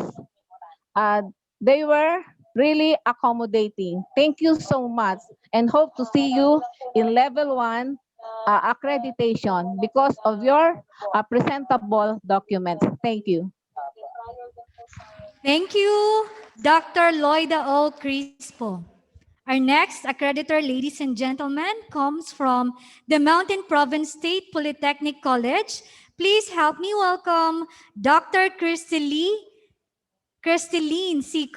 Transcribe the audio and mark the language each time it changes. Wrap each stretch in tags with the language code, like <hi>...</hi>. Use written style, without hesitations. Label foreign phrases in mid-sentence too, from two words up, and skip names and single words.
<en>They were really accommodating. Thank you so much and hope to see you in level 1 accreditation because of your presentable documents. Thank you. Thank you, Dr. Loida O. Crispo. Our next accreditor, ladies and gentlemen, comes from the Mountain Province State Polytechnic College. Please help me welcome Dr. Cristeline C.</en>